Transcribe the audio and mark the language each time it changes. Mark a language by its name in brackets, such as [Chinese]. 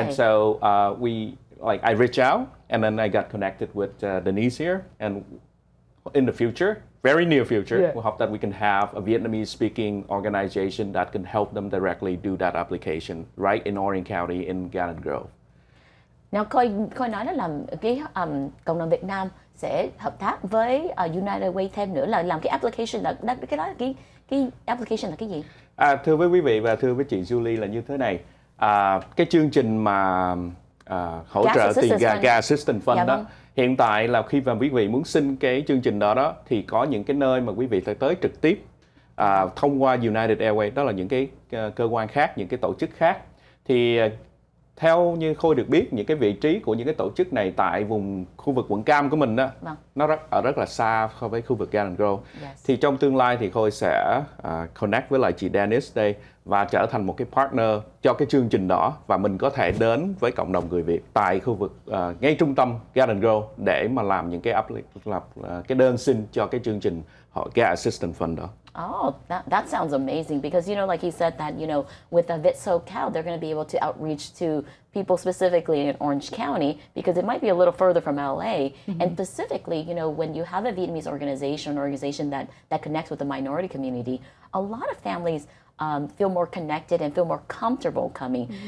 [English] And so I reached out, and then I got connected with Denise here, and in the future, very near future, we hope that we can have a Vietnamese-speaking organization that can help them directly do that application right in Orange County in Garden Grove. [Vietnamese] Now, Coy nói đó là cái cộng đồng Việt Nam sẽ hợp tác với United Way thêm nữa là làm cái application là cái application là cái gì? Thưa với quý vị và thưa với chị Julie là như thế này, cái chương trình mà hỗ trợ tiền gas assistance fund đó. Hiện tại là khi mà quý vị muốn xin cái chương trình đó thì có những cái nơi mà quý vị phải tới trực tiếp thông qua United Airways, đó là những cái cơ quan khác, những cái tổ chức khác. Thì theo như Khôi được biết, những cái vị trí của những cái tổ chức này tại vùng khu vực quận Cam của mình đó, nó rất là xa so với khu vực Garden Grove. Thì trong tương lai thì Khôi sẽ connect với lại chị Denise đây và trở thành một cái partner cho cái chương trình đó, và mình có thể đến với cộng đồng người Việt tại khu vực ngay trung tâm Garden Grove để mà làm những cái đơn xin cho cái chương trình Gas Assistance Fund đó. [English] Oh, that sounds amazing because, you know, like he said that, you know, with the SoCal, they're going to be able to outreach to people specifically in Orange County because it might be a little further from LA. And specifically, you know, when you have a Vietnamese organization that connects with the minority community, a lot of families feel more connected and feel more comfortable coming.